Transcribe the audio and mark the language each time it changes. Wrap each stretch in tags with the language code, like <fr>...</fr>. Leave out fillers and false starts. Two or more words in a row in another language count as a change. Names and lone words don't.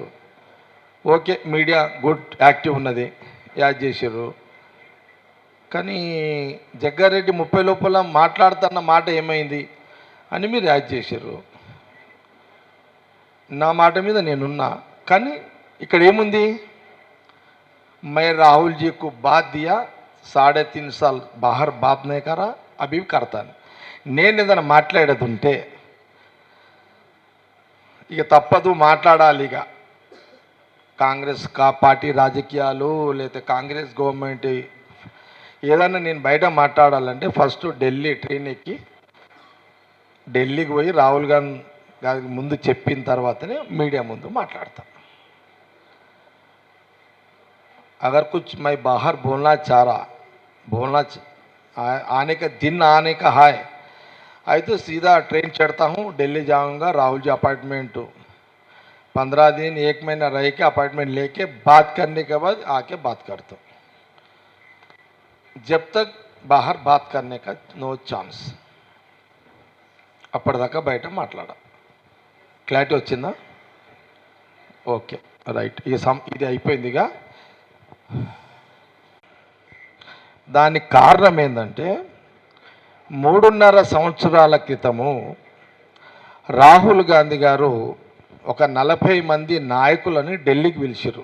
<te>ఓకే, మీడియా</te> <en>good active</en> <te>ఉన్నది, యాడ్ చేసారు. కానీ జగ్గారెడ్డి 30 లోపల మాట్లాడుతున్న మాట ఏమైంది అని మీరు యాడ్ చేసారు. నా మాట మీద నేనున్నా, కానీ ఇక్కడ ఏముంది,</te> <hi>मैं राहुल जी को बात दिया, 3.5 साल बाहर बात नहीं करा, अभी करता</hi> <te>నేను ఏదైనా మాట్లాడేది ఉంటే ఇక తప్పదు, మాట్లాడాలి. ఇక కాంగ్రెస్ పార్టీ రాజకీయాలు లేదా కాంగ్రెస్ గవర్నమెంట్ ఏదైనా నేను బయట మాట్లాడాలంటే ఫస్ట్ ఢిల్లీ ట్రైన్ ఎక్కి ఢిల్లీకి పోయి రాహుల్ గాంధీ ముందు చెప్పిన తర్వాతనే మీడియా ముందు మాట్లాడతాను.</te> <hi>अगर कुछ मैं बाहर बोलना चाह रहा, आने का दिन आने का है तो सीधा ट्रेन चढ़ता हूँ, दिल्ली जाऊँगा, राहुल जी अपार्टमेंट 15 दिन 1 महीना रह के अपार्टमेंट लेके बात करने के बाद आके बात करता हूँ. जब तक बाहर बात करने का</hi> <en>no chance,</en> <te>అప్పటిదాకా బయట మాట్లాడా. క్లారిటీ వచ్చిందా?</te> <en>okay right.</en> <te>ఇది అయిపోయిందిగా. దానికి కారణం ఏంటంటే 3.5 సంవత్సరాల క్రితము రాహుల్ గాంధీ గారు ఒక 40 మంది నాయకులని ఢిల్లీకి పిలిచారు.</te>